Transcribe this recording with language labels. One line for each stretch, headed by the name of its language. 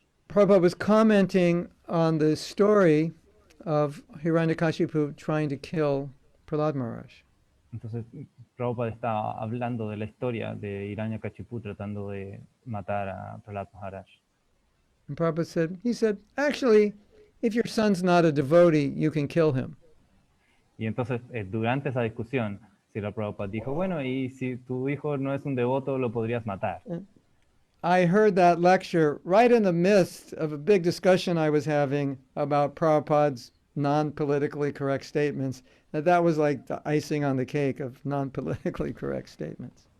English: Prabhupada was commenting on the story of Hiranyakashipu trying to kill Prahlad Maharaj.
Spanish: Entonces, Prabhupada estaba hablando de la historia de Hiranyakashipu tratando de matar a Prahlad Maharaj.
English: And Prabhupada said, actually, if your son's not a devotee, you can kill him.
Spanish: Y entonces, durante esa discusión, Srila Prabhupada dijo, bueno, y si tu hijo no es un devoto, lo podrías matar.
English: I heard that lecture right in the midst of a big discussion I was having about Prabhupada's non-politically correct statements. That was like the icing on the cake of non-politically correct statements.